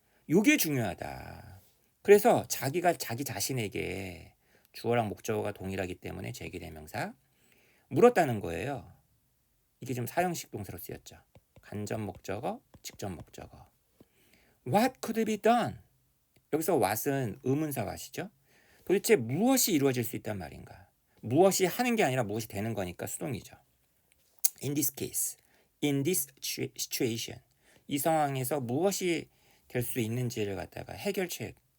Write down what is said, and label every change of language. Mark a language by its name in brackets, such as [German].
[Korean] 요게 중요하다. 그래서 자기가 자기 자신에게 주어랑 목적어가 동일하기 때문에 제기대명사 물었다는 거예요. 이게 좀 사형식 동사로 쓰였죠. 간접 목적어, 직접 목적어. [English] What could be done? [Korean] 여기서 what은 의문사 what이죠. 도대체 무엇이 이루어질 수 있단 말인가? 무엇이 하는 게 아니라 무엇이 되는 거니까 수동이죠. [English] In this case, in this situation. [Korean] 이 상황에서 무엇이 될 수 있는지를 갖다가 해결책.